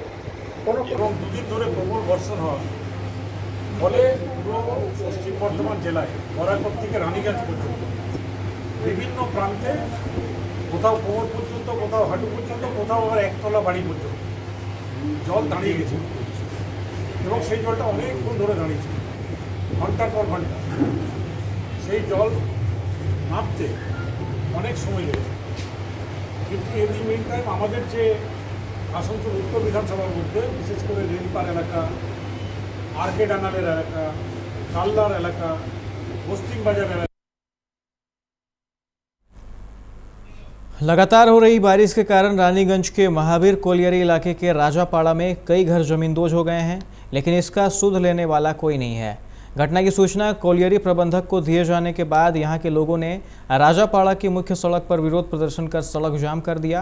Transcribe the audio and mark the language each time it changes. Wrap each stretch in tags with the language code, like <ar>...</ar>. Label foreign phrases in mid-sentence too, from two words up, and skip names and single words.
<bn>এবং দুদিন ধরে প্রবল বর্ষণ হয় ফলে পুরো পশ্চিম বর্ধমান জেলায় বরাকর থেকে রানীগঞ্জ পর্যন্ত বিভিন্ন প্রান্তে কোথাও কোমর পর্যন্ত, কোথাও হাঁটু পর্যন্ত, কোথাও আবার একতলা বাড়ি পর্যন্ত জল দাঁড়িয়ে গেছে এবং সেই জলটা অনেকক্ষণ ধরে দাঁড়িয়েছে, ঘন্টার পর ঘন্টা। সেই জল নামতে অনেক সময় লেগেছে, কিন্তু এদিন</bn> <en>main time</en> <bn>আমাদের যে আসানসোল উত্তর বিধানসভার মধ্যে বিশেষ করে রেলপার এলাকা, আরকে ডানালের এলাকা, কাল্লার এলাকা, পোস্টিং বাজার এলাকা।</bn> <hi>लगातार हो रही बारिश के कारण रानीगंज के महावीर कोलियरी इलाके के राजापाड़ा में कई घर जमींदोज हो गए हैं, लेकिन इसका सुध लेने वाला कोई नहीं है। घटना की सूचना कोलियरी प्रबंधक को दिए जाने के बाद यहां के लोगों ने राजापाड़ा की मुख्य सड़क पर विरोध प्रदर्शन कर सड़क जाम कर दिया।</hi>